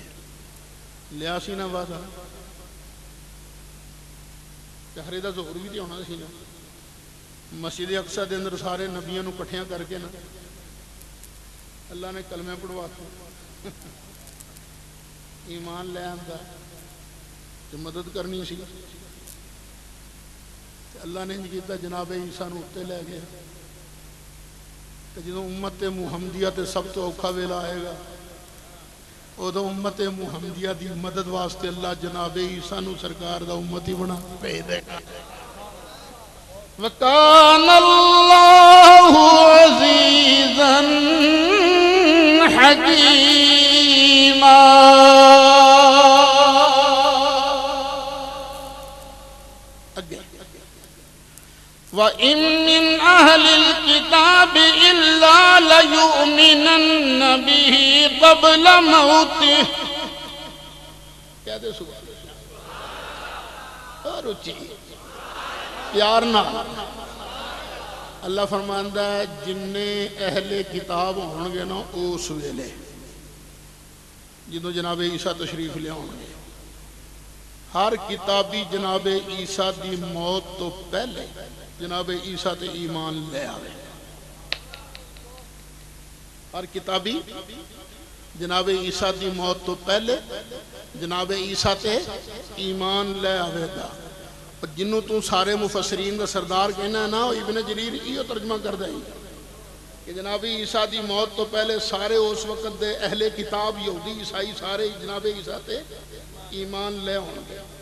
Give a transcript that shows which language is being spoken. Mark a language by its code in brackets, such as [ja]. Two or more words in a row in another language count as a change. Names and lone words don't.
[pa] لیا سی نا وعدہ. چہرے دا ظہور بھی تے ہونا سی نا. مسجد اقصی دے اندر سارے نبیوں نو کٹھیاں کر کے نا اللہ نے کلمے پڑھواتے ایمان لے آندا تے مدد کرنی سی. اللہ نے کیتا جناب عیسیٰ نو اتے لے گیا. جدوں امت محمدیہ تے سب تو اوکھا ویلا آئے گا ادو امت محمدیہ دی مدد واسطے اللہ جناب عیسیٰ نو سرکار دا امتی بنا بھیج دے گا. [ar] وَكَانَ اللَّهُ عَزِيزًا حَكِيمًا. وَإِن مِّنْ أَهْلِ الْكِتَابِ إِلَّا لَيُؤْمِنَنَّ بِهِ قَبْلَ مَوْتِهِ. [ur] کہہ دے سبحان اللہ. [pa] اور اچھی پیار نہ اللہ فرماندا ہے جننے اہل کتاب ہون گے نا اس ویلے جدوں جناب عیسیٰ تشریف لے آؤں گے ہر کتابی جناب عیسیٰ دی موت تو پہلے جناب عیسیٰ تے ایمان لے آوے ہر کتابی جناب عیسیٰ دی موت تو پہلے جناب عیسیٰ تے ایمان لے آوے گا جنہوں تو سارے مفسرین دا سردار کہنا ہے نا ابن جریر یہ ترجمہ کر دیں کہ جناب عیسیٰ دی موت تو پہلے سارے اس وقت دے اہل کتاب یہودی عیسائی سارے جناب عیسیٰ تے ایمان لے ہوں گے